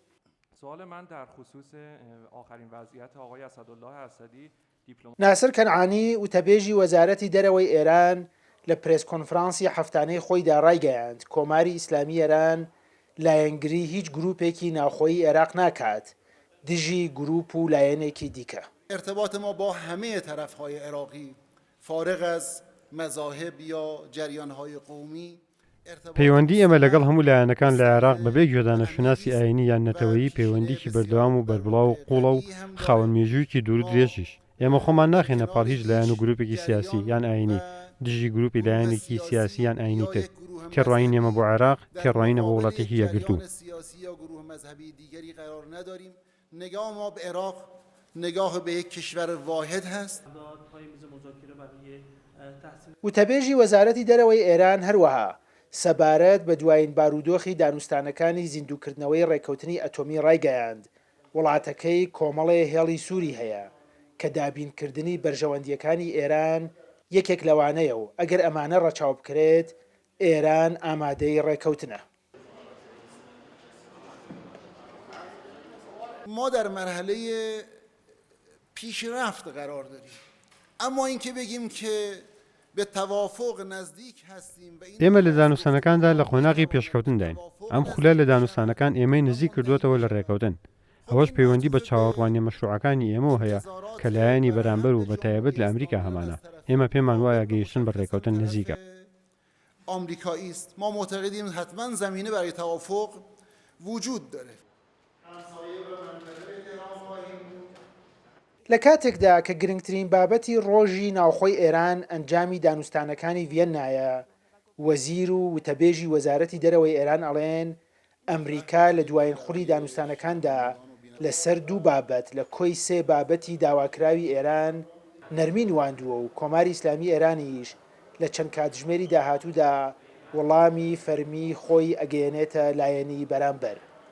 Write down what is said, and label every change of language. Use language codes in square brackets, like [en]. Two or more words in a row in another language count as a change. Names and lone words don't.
[ckb] ناسر کەنعانی وتەبێژی وەزارەتی دەرەوەی ئێران لە پرێس کۆنفرانسی هەفتانەی خۆیدا ڕایگەیاند کۆماری ئیسلامی ئێران لایەنگری هیچ گروپێکی ناوخۆیی عێراق ناکات دژی گروپ و لایەنێکی دیکە. [fa] ارتباط ما با همه طرف‌های عراقی فارغ از مذاهب یا جریان‌های قومی [ckb] پەیوەندی ئێمە لەگەڵ هەموو لایەنەکان لە عێراق بەبێ گوێدانەشناسی ئاینی یان نەتەوەیی پەیوەندیکی بەردەوام و بەربڵاو و قوڵە و خاوەن مێژوویەکی دوور و درێژیش ئێمە خۆمان ناخێنە پاڵ هیچ لایەن و گروپێکی سیاسی یان ئاینی دژی گروپی لایەنێکی سیاسی یان ئاینی تر تێڕوانی ئێمە بۆ عێراق تێڕوانینە بۆ وڵاتێکی یەکگرتوو. [fa] نگاه به یک کشور واحد هست. [ckb] وتەبێژی وەزارەتی دەرەوەی ئێران هەروەها سەبارەت بە دوایین بارودۆخی دانوستانەکانی زیندووکردنەوەی ڕێکەوتنی ئەتۆمی ڕایگەیاند وڵاتەکەی کۆمەڵێ هێڵی سووری هەیە کە دابینکردنی بەرژەوەندیەکانی ئێران یەکێک لەوانەیە و ئەگەر ئەمانە ڕەچاو بکرێت ئێران ئامادەی ڕێکەوتنە. [fa] ما در مرحله پیشرفت قرار داریم اما اینکه بگیم که به توافق نزدیک هستیم [ckb] ئێمە لە دانوستانەکاندا لە قۆناغی پێشکەوتن داین ئەم خولە لە دانوستانەکان ئێمەی نزیک کردوێتەوە لە ڕێکەوتن ئەوەش پەیوەندی بە چاوەڕوانی مەشروعەکانی ئێمە هەیە کە لایەنی بەرامبەر و بەتایبەت لە ئەمریکا هەمانە ئێمە پێمان وایە گەیشتن بە ڕێکەوتن نزیکە. [fa] آمریکایی است ما معتقدیم حتما زمینه برای توافق وجود داره. [ckb] لە کاتێکدا کە گرنگترین بابەتی ڕۆژی ناوخۆی ئێران ئەنجامی دانوستانەکانی ڤێنایە وەزیر و وتەبێژی وەزارەتی دەرەوەی ئێران ئەڵێن ئەمریکا لە دوایین خوڵی دانوستانەکاندا لەسەر دوو بابەت لە کۆی سێ بابەتی داواکراوی ئێران نەرمی نواندووە و کۆماری ئیسلامی ئێرانیش لە چەند کاتژمێری داهاتوودا وەڵامی فەرمی خۆی ئەگەیەنێتە لایەنی بەرامبەر.